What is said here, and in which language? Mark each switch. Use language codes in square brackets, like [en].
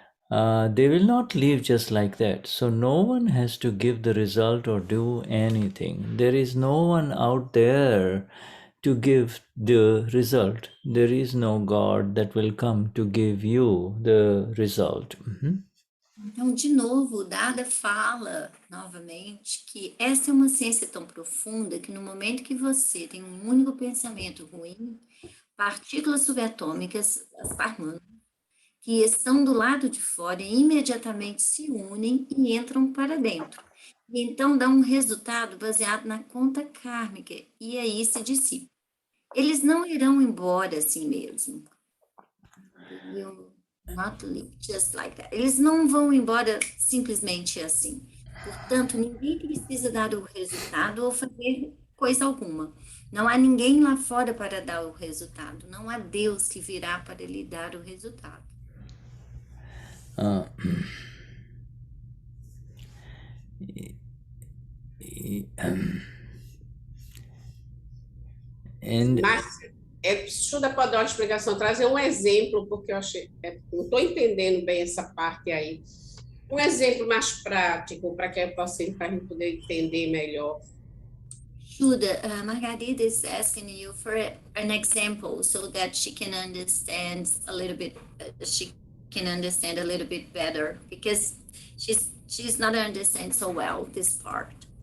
[en] They will not leave just like that. So no one has to give the result or do anything. There is no one out there to give the result. There is no God that will come to give you the result. [pt] Então, de novo, o Dada fala novamente que essa é uma ciência tão profunda que no momento que você tem um único pensamento ruim, partículas subatômicas, as partículas, que estão do lado de fora, imediatamente se unem e entram para dentro. E então dá um resultado baseado na conta kármica, e aí se dissipa. Eles não irão embora assim mesmo. [en] They will not leave just like that. [pt] Eles não vão embora simplesmente assim. Portanto, ninguém precisa dar o resultado ou fazer coisa alguma. Não há ninguém lá fora para dar o resultado. Não há Deus que virá para lhe dar o resultado. [en] Uh, and [pt] Márcia, Shuddha pode dar uma explicação, trazer um exemplo, porque eu achei, não estou entendendo bem essa parte aí. Um exemplo mais prático para que eu possa, para a gente poder entender melhor. [en] Shuddha, Margarida is asking you for an example so that she can understand a little bit. She can understand a little bit better because she's not understanding so well this part.